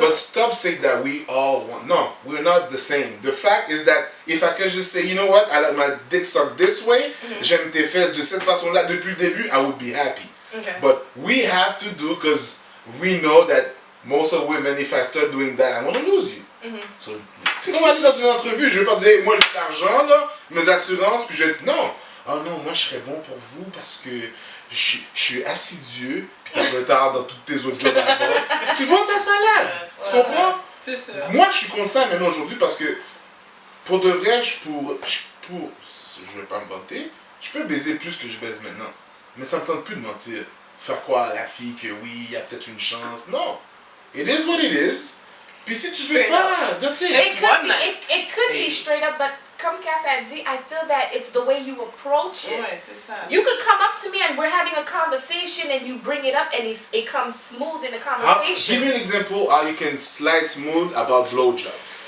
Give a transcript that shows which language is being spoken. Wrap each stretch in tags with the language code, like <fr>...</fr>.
<en>but stop saying that we all want. No, we're not the same. The fact is that if I could just say, you know what, I let my dick suck this way,</en> <fr>j'aime tes fesses de cette façon-là depuis le début,</fr> <en>I would be happy. Okay. But we have to do, because we know that most of women, if I start doing that, I'm going to lose you.</en> <fr>So, c'est comme aller dans une entrevue, je vais pas dire, hey, moi j'ai de l'argent, là, mes assurances, puis je vais. Non! Oh non, moi je serais bon pour vous parce que je suis assidueux, puis t'as un retard dans tous tes autres jobs avant. Tu vends ta salade! Tu comprends? C'est sûr. Moi je suis contre ça maintenant aujourd'hui parce que pour de vrai, je vais pas me vanter, je peux baiser plus que je baise maintenant. Mais ça me tente plus de mentir. Faire croire à la fille que oui, il y a peut-être une chance. Non!</fr> <en>It is what it is.</en> <fr>Puis si tu veux pas,</fr> <en>that's it. It could one be, night. it could be straight up, but</en> <fr>comme Cass a dit,</fr> <en>I feel that it's the way you approach it.</en> <fr>Ouais, c'est ça.</fr> <en>You could come up to me and we're having a conversation and you bring it up and it comes smooth in the Give conversation. me an example how you can slide smooth about blowjobs.</en>